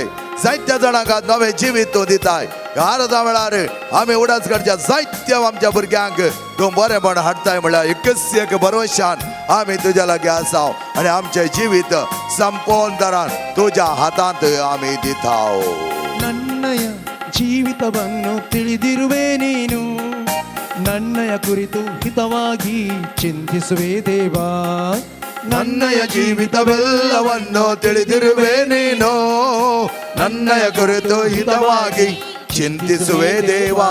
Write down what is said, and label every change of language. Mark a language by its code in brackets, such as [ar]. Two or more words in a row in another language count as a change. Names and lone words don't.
[kok] जायत्या जाणांक नवें जिवीत तूं दिताय. अर्धा वेळार आमी उडासकडच्या जायत्या आमच्या भुरग्यांक तूं बरेंपण हाडताय म्हळ्यार एकच एक भरवशान आमी तुज्या लागीं आसाव आनी आमचें जिवीत संपोवन तरान तुज्या हातांत आमी दिताव. [kn] ನನ್ನಯ ಜೀವಿತವನ್ನು ತಿಳಿದಿರುವೆ ನೀನು, ನನ್ನಯ ಕುರಿತು ಹಿತವಾಗಿ ಚಿಂತಿಸುವೆ ದೇವಾ. ನನ್ನಯ ಜೀವಿತವೆಲ್ಲವನ್ನು ತಿಳಿದಿರುವೆ ನೀನು, ನನ್ನಯ ಕುರಿತು ಹಿತವಾಗಿ ಚಿಂತಿಸುವೆ ದೇವಾ.